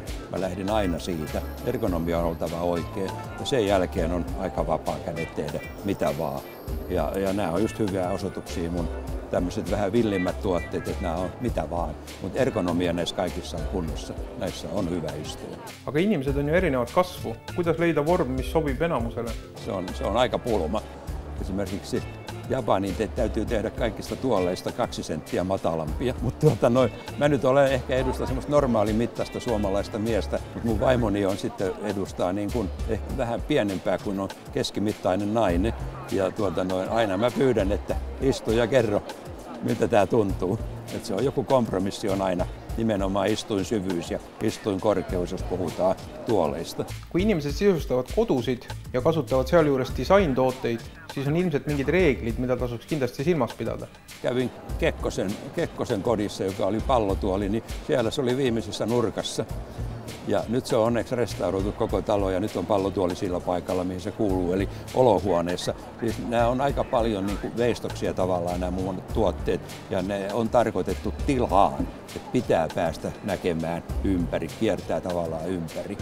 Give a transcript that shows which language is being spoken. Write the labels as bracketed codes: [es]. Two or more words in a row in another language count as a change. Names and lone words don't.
[fi] Mä lähdin aina siitä. Ergonomia on oltava oikein ja sen jälkeen on aika vapaa kädet tehdä mitä vaan. Ja nämä on just hyviä osoituksia mun tämmöiset vähän villimmät tuotteet, että nämä on mitä vaan. Mutta ergonomia näissä kaikissa on kunnossa. Näissä on hyvä istua. [et] Aga inimesed on ju erinevat kasvu. Kuidas leida vorm, mis sobib enamusele? [fi] Se on aika pulma. Esimerkiksi Japanin täytyy tehdä kaikista tuoleista 2 senttiä matalampia. Mutta mä nyt olen ehkä edustaa semmoista normaalimittaista suomalaista miestä, mutta mun vaimoni on sitten edustaa niin kuin ehkä vähän pienempää kuin on keskimittainen nainen. Ja aina mä pyydän, että istu ja kerro, miltä tää tuntuu. Että se on joku kompromissi on aina nimenomaan istuin syvyys ja istuin korkeus, jos puhutaan tuoleista. [et] Kui inimesed sisustavad kodusid ja kasutavad sealjuures disaintooteid, siis on ilmselt mingid reeglid, mida tasuks kindlasti silmas pidada. [fi] Kävin Kekkosen kodissa, joka oli pallotuoli, niin siellä se oli viimeisessä nurkassa. Ja nyt se on onneksi restauroitu koko talo ja nyt on pallotuoli sillä paikalla, mihin se kuuluu, eli olohuoneessa. Siis nämä on aika paljon niin kuin veistoksia tavallaan nämä muun tuotteet ja ne on tarkoitettu tilaan, että pitää päästä näkemään ympäri, kiertää tavallaan ympäri.